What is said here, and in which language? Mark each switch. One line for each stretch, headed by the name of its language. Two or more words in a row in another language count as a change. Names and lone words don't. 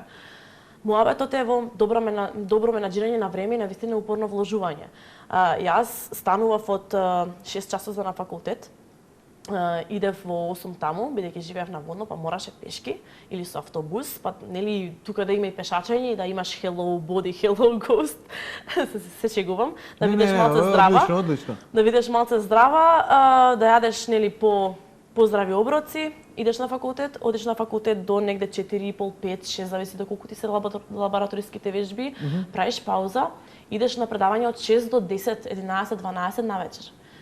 Macedonian: Муабетот е во добро менаџирање на време и навистина упорно вложување. Јас станував од 6 часот на факултет, идев во 8 таму, бидејќи живеев на водно, па мораше пешки или со автобус, па нели тука да има и пешачење и да имаш
English: hello body, hello ghost.
Macedonian: се шегувам, да видиш малце здрава. Одлично. Да видиш малце здрава, да јадеш нели по здрави оброци, идеш на факултет, одиш на факултет до негде 4,5, 5, 6, зависи до колку ти се лабораториските вежби, правиш пауза, идеш на предавање од 6 до 10, 11, 12 навечер.